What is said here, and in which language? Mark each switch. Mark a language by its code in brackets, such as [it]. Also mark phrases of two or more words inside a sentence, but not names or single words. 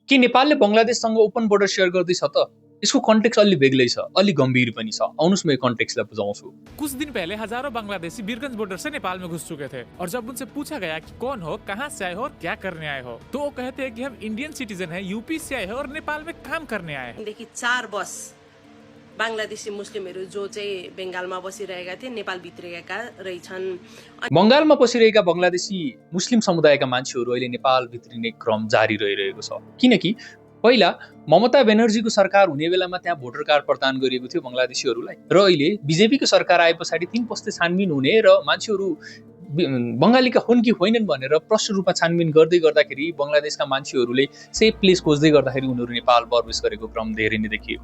[ne] के नेपालले बंगलादेशसँग [en] open border [ne] शेयर गर्दैछ त? इसको कन्टेक्स्ट अलि बेग्लै छ, अलि गंभीर पनि छ। आउनुस् म यो कन्टेक्स्टलाई बुझाउँछु। [hi] कुछ दिन पहले हजारों बांग्लादेशी बीरगंज बॉर्डर से नेपाल में घुस चुके थे और जब उनसे पूछा गया कि कौन हो, कहां से आए हो और क्या करने आए हो, तो वो कहते हैं कि हम [en] Indian citizen [hi] हैं, यूपी से आए हैं और नेपाल में काम करने आए हैं। [ne] देखि 4 बस बांग्लादेशी मुस्लिमहरू जो चाहिँ बंगालमा बसिरहेका थिए नेपाल भित्रिएका रहेछन्। बंगालमा बसिरहेका बंगलादेशी मुस्लिम समुदायका मान्छेहरू अहिले नेपाल भित्रिने क्रम जारी रहिरहेको छ। किनकि पहिला ममता बेनर्जीको सरकार हुने बेलामा त्यहाँ [en] voter card [ne] प्रदान गरिएको थियो बंगलादेशीहरूलाई, र अहिले बीजेपीको सरकार आए पछाडि 3 पस्ते छानबिन हुने र मान्छेहरू बंगालीका हुन् कि होइनन् भनेर प्रष्ट रूपमा छानबिन गर्दै गर्दाखेरि बंगलादेशका मान्छेहरूले [en] safe place [ne] खोज्दै गर्दाखेरि उनीहरू नेपाल प्रवेश गरेको क्रम धेरै नै देखिएको छ।